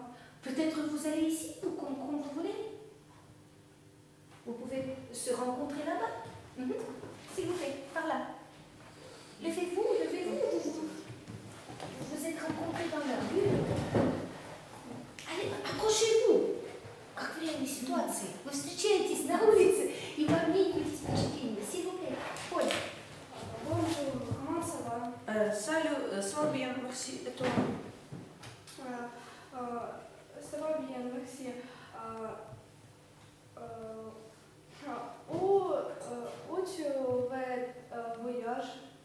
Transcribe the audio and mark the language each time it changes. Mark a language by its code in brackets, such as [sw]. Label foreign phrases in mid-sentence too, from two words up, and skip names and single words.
[fr] Peut-être vous allez ici ou comme vous voulez. Vous pouvez se rencontrer là-bas. S'il vous plaît, par là. Levez-vous. Vous êtes rencontrés dans la rue. Allez, approchez-vous. [ru] Как время ситуации. Вы встречаетесь на улице и вы обмениваетесь впечатлениями. [fr] S'il vous plaît. Paul. Bonjour, comment ça va? Salut, ça va bien, merci. Et toi? Ça va bien, merci. Où tu vas voyage?